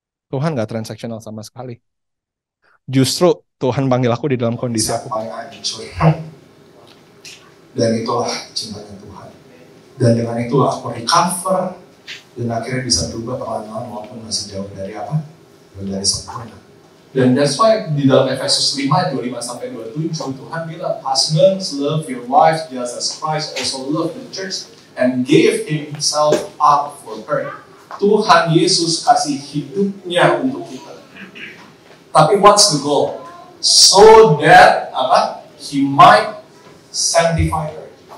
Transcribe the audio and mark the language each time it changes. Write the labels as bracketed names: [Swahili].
[Indonesian] Tuhan nggak transactional sama sekali. Justru Tuhan panggil aku di dalam kondisi aku paling hancur. Dan itulah cintanya Tuhan. Dan dengan itulah aku recover, dan akhirnya bisa berubah perlahan-lahan walaupun masih jauh dari apa? Dari sempurna. Dan that's why di dalam Efesus 5, 25-27, Tuhan bilang, [English] husbands, love your wives just as Christ also loved the church and gave himself up for her. [Indonesian] Tuhan Yesus kasih hidupnya untuk kita. [English] Tapi what's the goal? So that He might sanctify her.